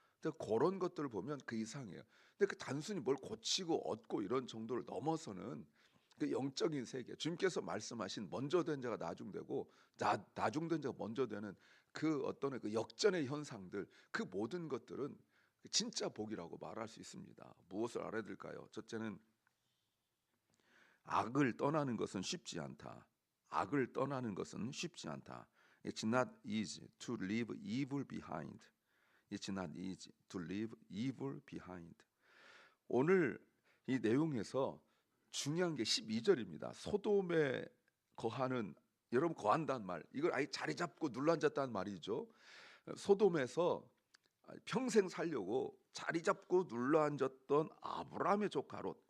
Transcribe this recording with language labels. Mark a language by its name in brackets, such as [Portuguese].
[Korean] 근데 그런 것들을 보면 그 이상이에요. 근데 그 단순히 뭘 고치고 얻고 이런 정도를 넘어서는 그 영적인 세계, 주님께서 말씀하신 먼저 된 자가 나중되고 나중된 자가 먼저 되는 그 어떤 그 역전의 현상들, 그 모든 것들은 진짜 복이라고 말할 수 있습니다. 무엇을 알아야 될까요? 첫째는 악을 떠나는 것은 쉽지 않다. 악을 떠나는 것은 쉽지 않다. [English] It's not easy to leave evil behind. It's not easy to leave evil behind. [Korean] 오늘 이 내용에서 중요한 게 12절입니다. 소돔에 거하는, 여러분 거한다는 말, 이걸 아예 자리 잡고 눌러앉았다는 말이죠. 소돔에서 평생 살려고 자리 잡고 눌러앉았던 아브라함의 조카 롯.